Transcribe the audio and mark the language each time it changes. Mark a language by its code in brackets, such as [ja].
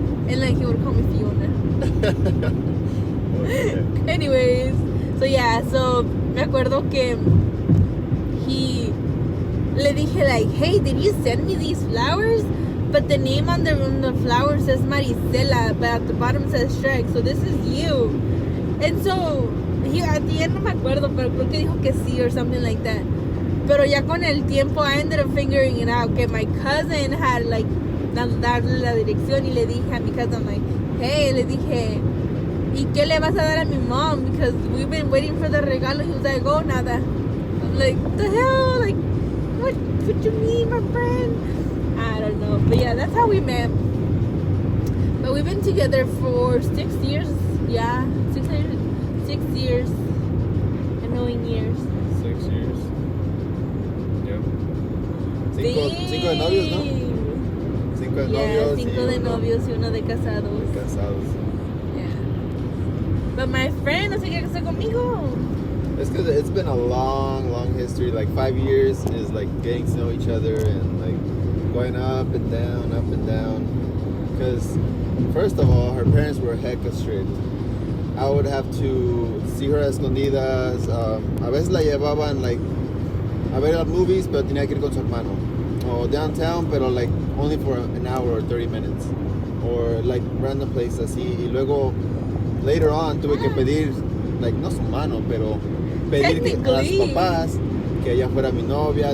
[en] And like he would call me Fiona. Anyways, so yeah, so [es] me acuerdo que le dije [en] like, hey, did you send me these flowers? But the name on the flower says Maricela, but at the bottom says Shrek, so this is you. And so, at the end [es] no me acuerdo, pero creo que dijo que sí [en] or something like that. [es] Pero ya con el tiempo, [en] I ended up figuring it out, [es] que [en] my cousin had like, [es] darle la dirección y le dije a mi [en] cousin like, hey, [es] le dije, ¿y qué le vas a dar a mi mom? [en] Because we've been waiting for the [es] regalo. [en] He was like, oh, [es] nada. [en] I'm like, the hell? Like, what you mean, my friend? I don't know. But yeah, that's how we met. But we've been together for 6 years. Yeah, 6 years. Annoying years. 6 years. Yep. [es] Cinco de novios, ¿no? 5 de novios. 5 de novios y 1 de casados. [en] Yeah. But my friend [es] no se quiere casar conmigo. [en] It's because it's been a long history. Like 5 years is like getting to know each other and like going up and down. Because first of all, her parents were hecka strict. I would have to see her [es] a escondidas. A veces la llevaban [en] like [es] a ver las [en] movies, [es] pero tenía que ir con su hermano. [en] O downtown, [es] pero [en] like only for an hour or 30 minutes. Or like random places [es] así. Y luego [en] later on [es] tuve que pedir, like no su mano, pero pedir a sus papás que ella fuera mi novia.